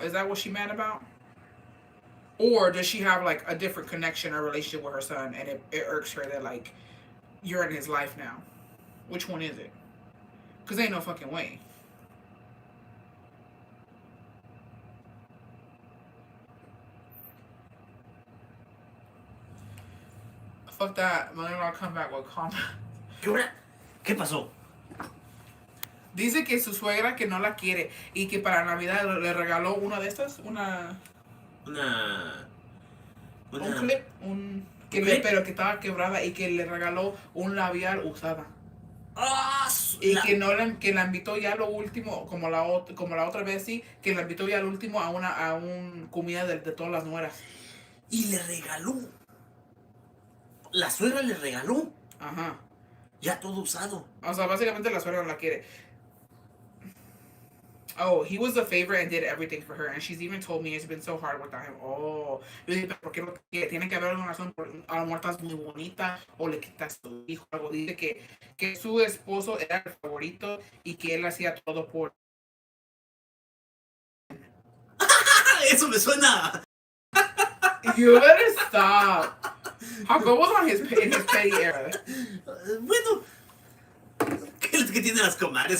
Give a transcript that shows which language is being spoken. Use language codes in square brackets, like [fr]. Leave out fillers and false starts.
[en] Is that what she mad about? Or does she have like a different connection or relationship with her son, and it irks her that like you're in his life now? Which one is it? Cause ain't no fucking way. Fuck that. I'll come back with comment. [es] ¿Qué hora? ¿Qué pasó? Dice que su suegra que no la quiere y que para Navidad le regaló una de estas, Una... un Una... clip, clip. pero que estaba quebrada y que le regaló un labial usada. ¡Ah! Y que la invitó ya a lo último, como la otra vez sí, que la invitó ya al último a un comida de todas las nueras. Y le regaló. La suegra le regaló. Ajá. Ya todo usado. O sea, básicamente la suegra no la quiere. [en] Oh, he was a favorite and did everything for her, and she's even told me it's been so hard without him. [es] Oh, yo dije, ¿por qué no tiene que haber una razón? A lo mejor estás muy bonita o le quitas tu hijo. Algo dice que su esposo era el favorito y que él hacía todo por. Eso me suena. [en] You better stop. How go was on in his petty era? [es] Bueno, ¿qué tienen las comadres?